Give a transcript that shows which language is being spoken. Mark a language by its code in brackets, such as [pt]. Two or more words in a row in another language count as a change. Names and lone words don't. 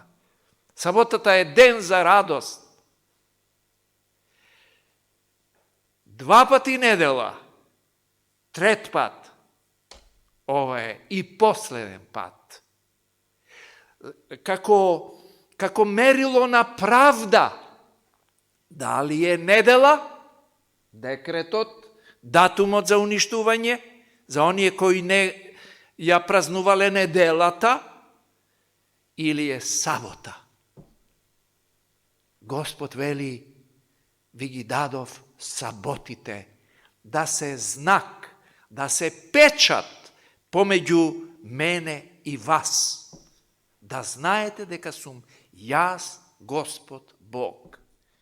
[mk] Саботата е ден за радост. 2 пати недела, 3 пат, ова е и последен пат. Како како мерило на правда. Да ли је недела, декретот, датумот за уништување, за оније који не празнувале неделата, или је сабота. Господ вели, ви ги дадов саботите, да се знак, да се печат помеѓу мене и вас, да знаете дека сум јас Господ Бог.